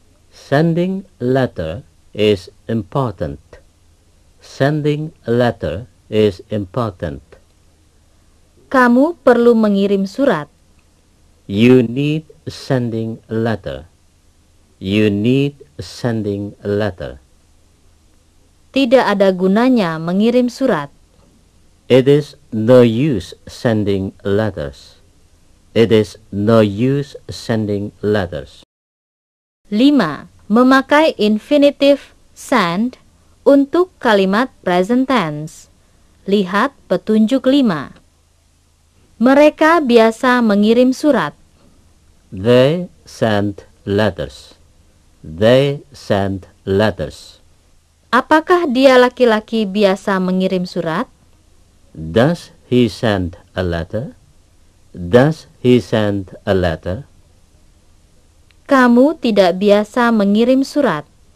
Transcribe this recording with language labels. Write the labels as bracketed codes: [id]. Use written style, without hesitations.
[en] Sending letter is important. Sending a letter is important. [id] Kamu perlu mengirim surat. [en] You need sending a letter. You need sending a letter. [id] Tidak ada gunanya mengirim surat. [en] It is no use sending letters. It is no use sending letters. [id] 5. Memakai infinitif send untuk kalimat present tense. Lihat petunjuk 5. Mereka biasa mengirim surat. [en] They send letters. They send letters. [id] Apakah dia laki-laki biasa mengirim surat? [en] Does he send a letter? Does he send a letter? [id] Kamu tidak biasa mengirim surat.